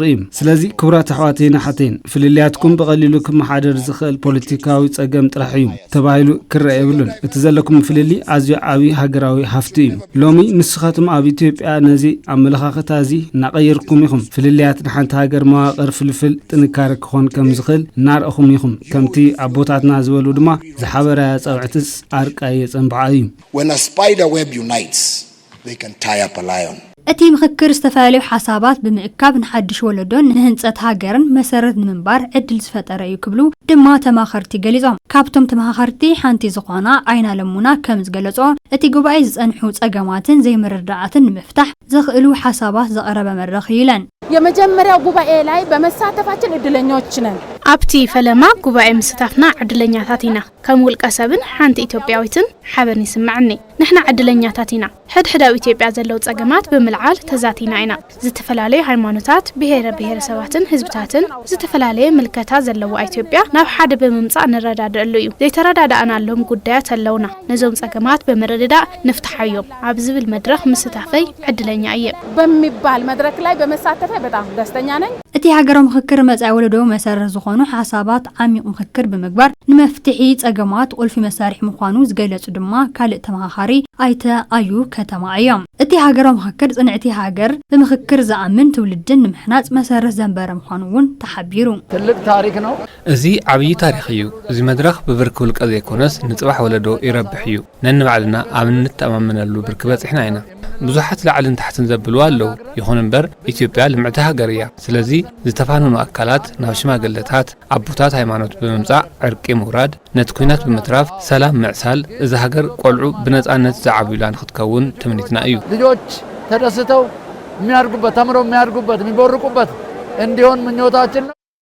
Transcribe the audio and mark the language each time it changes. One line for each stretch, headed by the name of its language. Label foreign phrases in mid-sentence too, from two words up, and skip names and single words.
Tigrinya: እዩ ስለዚ ክቡራት ኣሕዋተይና ሓተይን ፍልልያትኩም ብቐሊሉ ክመሓደር ዝኽእል ፖለቲካዊ ጸገም ጥራሕ እዩ ተባሂሉ ክረአ የብሉን እቲ ዘለኩም ፍልሊ ኣዝዩ ዓብይ ሃገራዊ ሃፍቲ እዩ ሎሚ ንስኻትኩም ኣብ ኢትዮጵያ ነዚ ኣመለኻኽታዚ ናቀይርኩም ኢኹም ፍልልያት ንሓንቲ ሃገር መዋቕር ፍልፍል ጥንካረ ክኾን ከም ዝኽእል እናርአኹም ኢኹም ከምቲ ኣቦታትና ዝበሉ ድማ ዝሓበራያ ጸውዕትስ ኣርቃይ የጸንብዓ እዩ
English: when a spider web unites they can tie up a lion
Tigrinya: እቲ ምክክር ዝተፈላለዩ ሓሳባት ብምእካብ ንሓድሽ ወለዶን ንህንጸት ሃገርን መሰረት ንምንባር ዕድል ዝፈጠረ እዩ ክብሉ ድማ ተማኸርቲ ገሊጾም ካብቶም ተማኸርቲ ሓንቲ ዝኾና ኣይና ለሙና ከም ዝገለጾ እቲ ጉባኤ ዝጸንሑ ጸገማትን ዘይምርዳዕትን ንምፍታሕ ዝኽእሉ ሓሳባት ዘቀረበ መድረኽ ይለን
Amharic: የመጀመሪያው ጉባኤ ላይ በመሳተፋችን እድለኞች ነን
Tigrinya: ኣብቲ ፈለማ ጉባኤ ምስታፍና ዕድለኛታት ኢና ከም ውልቀ ሰብን ሓንቲ ኢትዮጵያዊትን ሓበን ይስምዓኒ ንሕና ዕድለኛታት ኢና ሕድሕዳዊ ኢትዮጵያ ዘለው ጸገማት ብምልዓል ተዛቲና ኢና ዝተፈላለዩ ሃይማኖታት ብሄረሰባትን ህዝብታትን ዝተፈላለዩ ምልከታ ዘለው ኢትዮጵያ ናብ ሓደ ብምምጻእ ንረዳድአሉ እዩ ዘይተረዳዳእናሎም ጉዳያት ኣለውና ነዞም ጸገማት ብምርድዳእ ንፍታሕዮም ኣብ ዝብል መድረኽ ምስታፈይ ዕድለኛ እየ
Amharic: በሚባል መድረክ ላይ በመሳተፈ በጣም ደስተኛ ነኝ
Tigrinya: እቲ ሃገራዊ ምክክር መጻኢ ወለዶ መሰረት ዝኾኑ ሓሳባት ዓሚቕ ምክክር ብምግባር ንመፍትሒ ጸገማት ቁልፊ መሳርሒ ምዃኑ ዝገለጹ ድማ ካልእ ተማኻሪ ኣይተ ኣዩ ከተማ እዮም እቲ ሃገራዊ ምክክር ጽንዕቲ ሃገር ብምክክር ዝኣምን ትውልድን ንምሕናጽ መሰረት ዘንበረ ምዃኑ እውን ተሓቢሩ
Amharic: ትልቅ ታሪክ ነው
Tigrinya: እዚ ዓብይ ታሪክ እዩ እዚ መድረኽ ብብርክ ውልቀ ዘይኮነስ ንጽባሕ ወለዶ ይረብሕ እዩ ነንባዕልና ኣብ እንተማመነሉ ብርክ በጽሕና ኢና ብዙሓት ላዕልን ታሕትን ዘብልዋ ኣለዉ ይኹን እምበር ኢትዮጵያ ልምዕቲ ሃገር እያ ስለዚ ዝተፋነኑ ኣካላት ናብ ሽማግለታት ኣቦታት ሃይማኖት ብምምጻእ ዕርቂ ምውራድ ነቲ ኩናት ብምትራፍ ሰላም ምዕሳል እዚ ሃገር ቆልዑ ብነጻነት ዘዓብዩላ ንኽትከውን ትምኒትና እዩ
Amharic: ልጆች ተደስተው የሚያድጉበት ተምረው የሚያድጉበት የሚቦርቁበት እንዲሆን ምኞታችን